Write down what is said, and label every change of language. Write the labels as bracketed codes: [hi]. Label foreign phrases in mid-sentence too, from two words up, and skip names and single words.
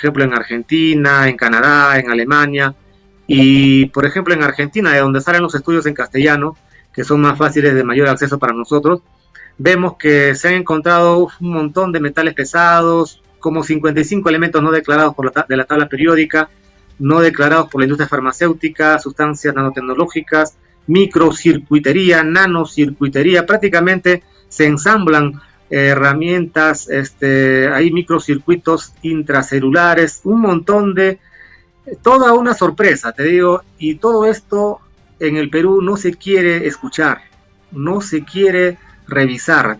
[es] ejemplo en Argentina, en Canadá, en Alemania, y por ejemplo en Argentina, de donde salen los estudios en castellano, que son más fáciles, de mayor acceso para nosotros, vemos que se han encontrado un montón de metales pesados, como 55 elementos no declarados de la tabla periódica, no declarados por la industria farmacéutica, sustancias nanotecnológicas, microcircuitería, nanocircuitería. Prácticamente se ensamblan herramientas, hay microcircuitos intracelulares, un montón de, toda una sorpresa, te digo, y todo esto en el Perú no se quiere escuchar, no se quiere revisar.